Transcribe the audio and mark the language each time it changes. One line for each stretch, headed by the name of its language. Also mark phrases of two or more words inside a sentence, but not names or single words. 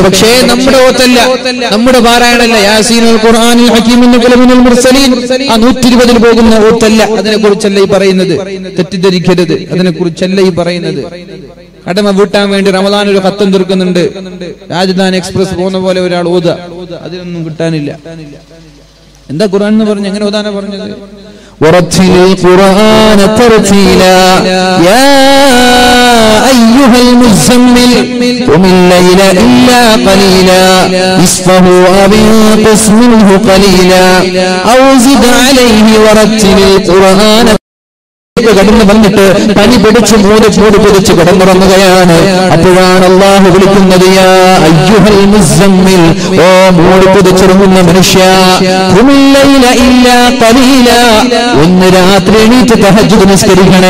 Malayalam: പക്ഷേ നമ്മുടെ ഓത്തല്ല, നമ്മുടെ പാരായണല്ല.
Arabic: يس والقرآن الحكيم إنك لمن المرسلين,
Malayalam: ആ 120 പോകുന്ന ഓത്തല്ല. അതിനെക്കുറിച്ചല്ല ഈ പറയുന്നത്, തെറ്റിദ്ധരിക്കരുത്. അതിനെക്കുറിച്ചല്ല ഈ പറയുന്നത്. കടമ വീട്ടാൻ വേണ്ടി റമദാൻ ഒരു ഖത്തം തീർക്കുന്നുണ്ട്, രാജധാനി എക്സ്പ്രസ് പോകുന്ന പോലെ ഒരാൾ ഓതുക, അതിനൊന്നും കിട്ടാനില്ല. എന്താ ഖുർആൻ എന്ന് പറഞ്ഞു? എങ്ങനെ ഓതാനാ പറഞ്ഞത്?
Arabic: ورتل القرآن ترتيلا يا أيها المزمل قم الليل إلا قليلا نصفه أو انقص منه قليلا أو زد عليه ورتل القرآن.
Malayalam: കടന്നു വന്നിട്ട് പനി പിടിച്ച് മൂടി പിടിച്ച് കിടന്നുറങ്ങുകയാണ്. അപ്പോഴാണ് അല്ലാഹു വിളിക്കുന്നത്,
Arabic: يا أيها المزمل,
Malayalam: ഓ മൂടി പിടിച്ചിറങ്ങുന്ന മനുഷ്യ,
Arabic: قم الليل إلا قليلا,
Malayalam: ഒന്ന് രാത്രി എണീറ്റ് തഹജ്ജുദ് നിസ്കരിക്കണേ.